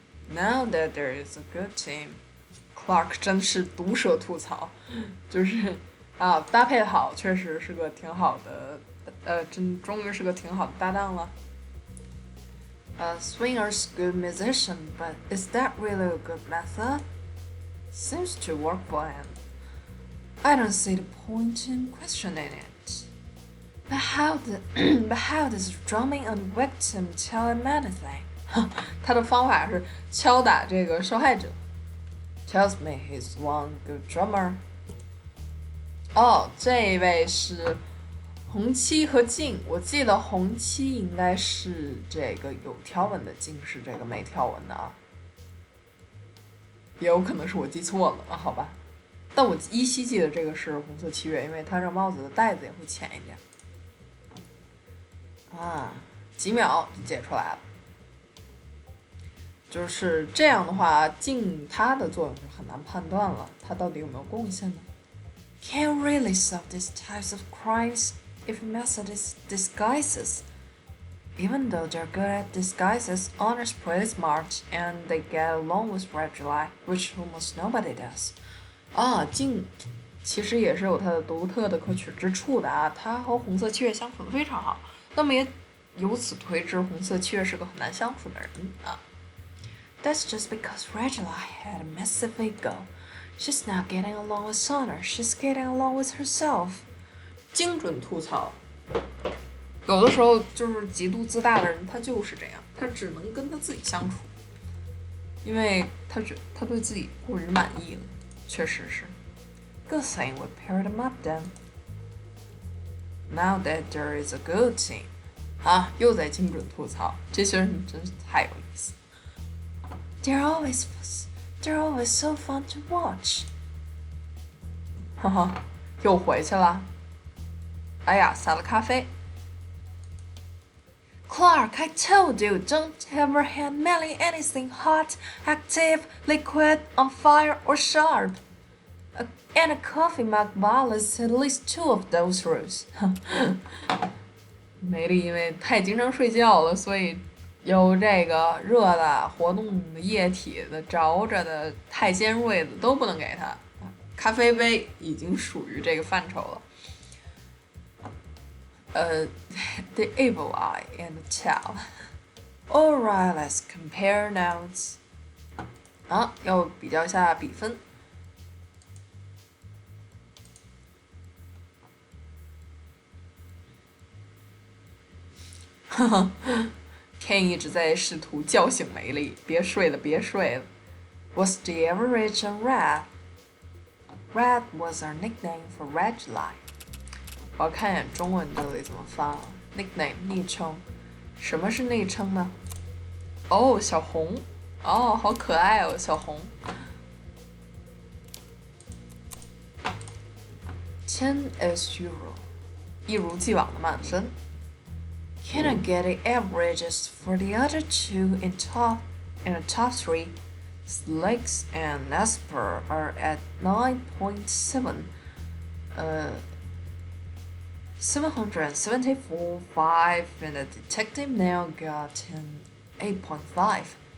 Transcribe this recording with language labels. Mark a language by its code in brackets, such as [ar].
[en] Now that there is a good team, [zh] Clark 真是毒舌吐槽，就是搭配好，确实是个挺好的，终于是个挺好的搭档了。 [en] Swinger's good musician, but is that really a good method? Seems to work for him. I don't see the point in questioning it. But how does drumming on the victim tell him anything? [zh] 他的方法是敲打这个受害者。 [en] Tells me he's one good drummer. [zh] 这位是红七和静，我记得红七应该是这个有条纹的，静是这个没条纹的啊，也有可能是我记错了好吧。但我依稀记得这个是红色七月，因为它这帽子的带子也会浅一点。几秒就解出来了。就是这样的话，静它的作用就很难判断了，它到底有没有贡献呢 ？ [en] Can't really solve these types of crimes if method is disguises. Even though they're good at disguises, Honor's pretty smart, and they get along with Red July, which almost nobody does. [zh] 静其实也是有它的独特的可取之处的啊，它和红色七月相处的非常好，那么也由此推知红色七月是个很难相处的人啊。 [en] That's just because Red July had a massive ego. She's not getting along with Honor, she's getting along with herself. [zh] 精准吐槽，有的时候就是极度自大的人，他就是这样，他只能跟他自己相处，因为他对自己过于满意了，确实是。 [en] Good thing we paired them up then. Now that there is a good team. [zh] 啊，又在精准吐槽，这些人真是太有意思。 [en] They're always so fun to watch. [zh] 哈哈，又回去了。哎呀，洒了咖啡。 [en] Clark, I told you, don't ever hand Melly anything hot, active, liquid, on fire, or sharp. And a coffee mug violates at least 2 of those rules. [zh] 梅丽因为太经常睡觉了，所以有这个热的、活动的、液体的、着着的、太尖锐的都不能给她。咖啡杯已经属于这个范畴了。 [en] The evil eye and the tail. Alright, let's compare notes. [zh] 啊，要比较一下比分。哈哈 ，Ken 一直在试图叫醒梅丽，别睡了，别睡了。 [en] What's the average on Red? Red was our nickname for Red July. [zh] 我要看一眼中文这里怎么发 nickname 昵称，什么是昵称呢？哦，小红，哦，好可爱哦，小红。 [en] 10 as usual， [zh] 一如既往的满分。 [en] Can I get the averages for the other two in the top 3? Slicks and Nesper are at 9.7. 774, 5, and the detective now got an 8.5.